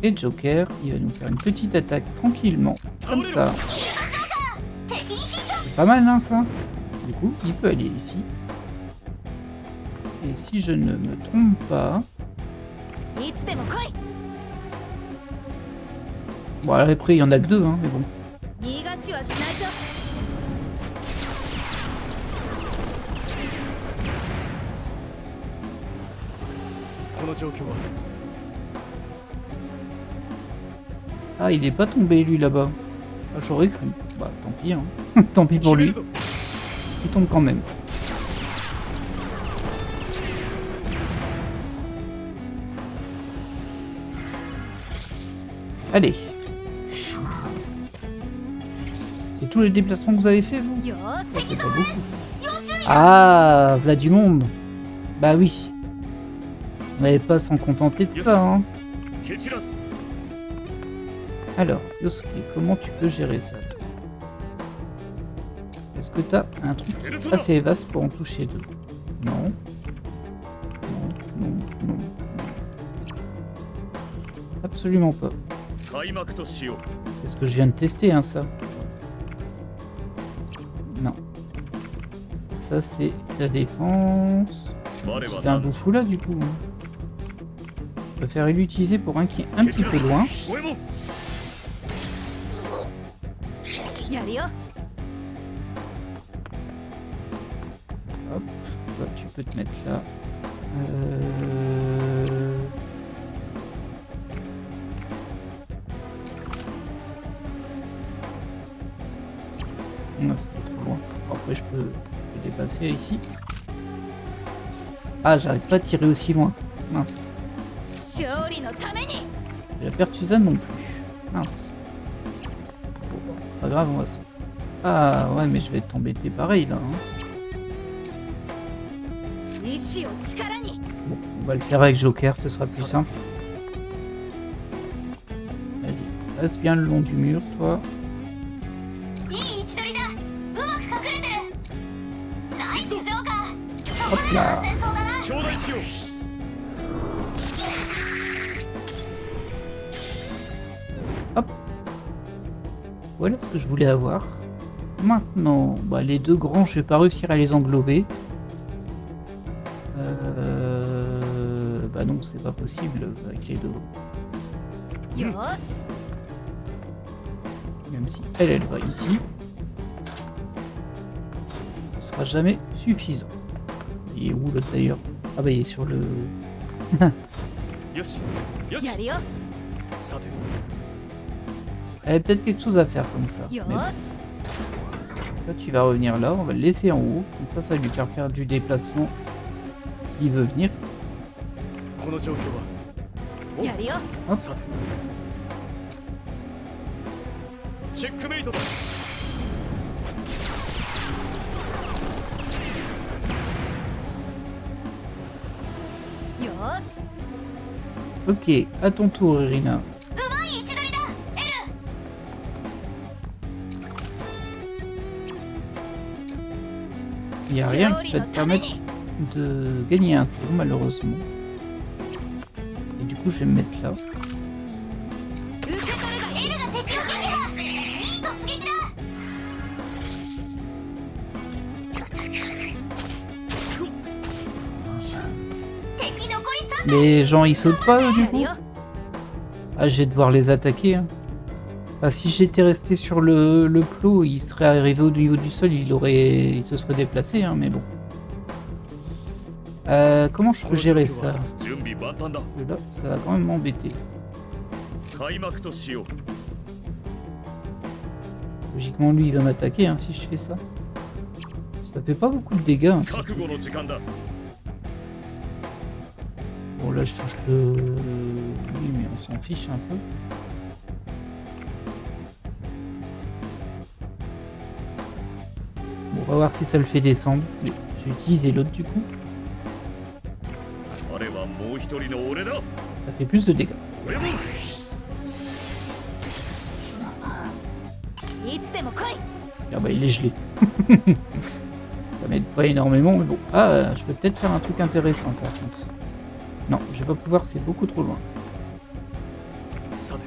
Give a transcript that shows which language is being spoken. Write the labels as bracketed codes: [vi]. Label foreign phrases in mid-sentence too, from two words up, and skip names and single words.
[fr] Et Joker, il va nous faire une petite attaque tranquillement, comme ça. C'est pas mal, hein, ça. Du coup, il peut aller ici. Et si je ne me trompe pas... Bon, après, il y en a que 2, hein, mais bon. [ja] 逃がしはしないぞ。この状況は [fr] Ah, il est pas tombé, lui, là-bas. Ah, j'aurais cru. Bah, tant pis, hein. Tant pis pour lui. Il tombe quand même. Allez. C'est tous les déplacements que vous avez fait, vous? [ja] よー [fr] Ça, [ja] し。 [fr] c'est pas beaucoup. Ah, voilà du monde. Bah oui. On n'allait pas s'en contenter de ça, hein. [ja] 蹴散らす [fr] Alors, Yosuke, comment tu peux gérer ça, toi? Est-ce que t'as un truc assez vaste pour en toucher 2? Non. Non, non, non, non. Absolument pas. [ja] 開幕としよう [fr] C'est ce que je viens de tester, hein, ça. Non. Ça, c'est la défense. [ja] 我は [fr] C'est un bouffou là, du coup. Hein. Je préfère l'utiliser pour un qui est un petit peu loin. [ja] ゴエモンやるよ。 [fr] Hop, toi, tu peux te mettre là. Non, c'était trop loin. Après, je peux dépasser ici. Ah, j'arrive pas à tirer aussi loin. Mince. [ja] 勝利のために。 [fr] Et la pertusane non plus. Mince. Bon, c'est pas grave, on va se... Ah, ouais, mais je vais t'embêter pareil, là. Hein. [ja] 意志を力に。 [fr] Bon, on va le faire avec Joker, ce sera plus simple. Vas-y, passe bien le long du mur, toi. [ja] いい位置取りだ。うまく隠れてる。ナイスジョーカー。そこ [fr] Hop [ja] で安 [fr] là. [ja] 全そうだな。頂戴しよう [fr] Voilà ce que je voulais avoir. Maintenant, bah, les deux grands, je vais pas réussir à les englober. Bah non, c'est pas possible avec les deux. [ja] よーし。 [fr] Même si elle va ici. Ce sera jamais suffisant. Il est où l'autre d'ailleurs? Ah bah il est sur le... [ja] よしよしやるよ。さて [fr] Elle a peut-être quelque chose à faire comme ça. [ja] よ [fr] Mais bon. [ja] ーし。 [fr] Là, tu vas revenir là, on va le laisser en haut. Comme ça, ça va lui faire perdre du déplacement s'il veut venir. [ja] この状況はやるよ。 [fr] Hop. [ja] さてチェックメイトだ。よーし。 [fr] Ok, à ton tour, Irina. [ja] うまい位置取りだ。エル。 [fr] Il n'y a rien qui va te permettre de gagner un tour, malheureusement. Et du coup, je vais me mettre là. [ja] 受け取ればエルが敵を撃破。いい突撃だ。敵残り3。 [fr] Les gens, ils sautent pas, eux, du [ja] やる [fr] coup? [ja] よ。 [fr] Ah, je vais devoir les attaquer. Hein. Ah, si j'étais resté sur le plot, il serait arrivé au niveau du sol, il se serait déplacé, hein, mais bon. Comment je peux gérer ça? [ja] 準備万端だ [fr] Parce que là, ça va quand même m'embêter. [ja] 開幕としよう [fr] Logiquement, lui, il va m'attaquer hein, si je fais ça. Ça fait pas beaucoup de dégâts. Hein, [ja] 覚悟の時間だ [fr] Bon, là, je touche le... Oui, mais on s'en fiche un peu. Bon, on va voir si ça le fait descendre. Mais je vais utiliser l'autre du coup. [ja] あれはもう一人の俺だ [fr] Ça fait plus de dégâts. [ja] ゴエモンいつでも来い。 [fr] Ah bah, il est gelé. Ça m'aide pas énormément, mais bon. Ah, je peux peut-être faire un truc intéressant par contre. Non, je vais pas pouvoir, c'est beaucoup trop loin.